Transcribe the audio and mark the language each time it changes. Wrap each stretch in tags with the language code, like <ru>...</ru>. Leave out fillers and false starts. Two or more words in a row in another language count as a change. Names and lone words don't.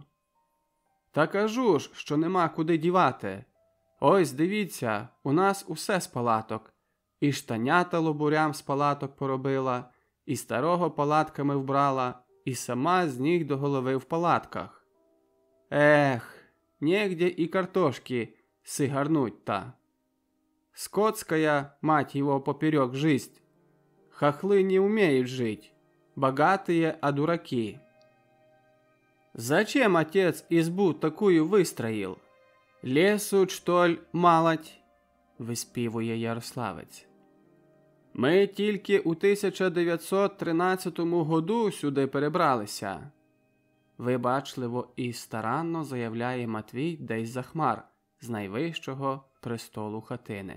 <uk>Та кажу ж, що нема куди дівати. Ось дивіться, у нас усе з палаток. І штанята лобурям з палаток поробила, і старого палатками вбрала, і сама з ніг до голови в палатках.</uk> <ru>Негде і картошки сигарнуть-то. Скотская, мать его, поперек жизнь. Хохлы не умеют жить, богатые, а дураки. Зачем отец избу такую выстроил? Лесу, что ли,</ru> <uk>малать? Виспівує Ярославець. Ми тільки у 1913 году сюди перебралися. Вибачливо і старанно заявляє Матвій десь за хмар, з найвищого престолу хатини.</uk>